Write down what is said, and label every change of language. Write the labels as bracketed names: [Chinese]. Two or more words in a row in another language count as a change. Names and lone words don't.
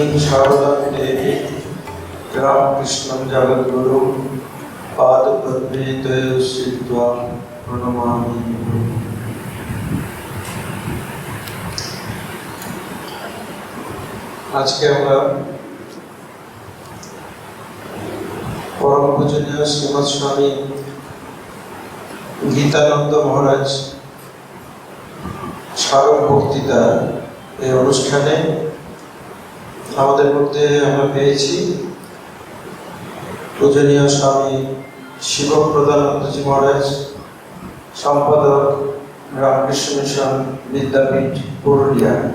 [Sanskrit] शारदां देवी रामकृष्णं जगद्गुरुं पादपद्मे तयोः स्थित्वा प्रणमामि। [Bangla] আজকে আমরা পরম পূজনীয় শ্রীমৎ স্বামী গীতানন্দ মহারাজ স্মারক বক্তৃতা এই অনুষ্ঠানে আমাদের মধ্যে আমরা পেয়েছি পূজনীয় স্বামী শিবপ্রদানন্দজি মহারাজ, সম্পাদক রামকৃষ্ণ মিশন বিদ্যাপীঠ পুরুলিয়া।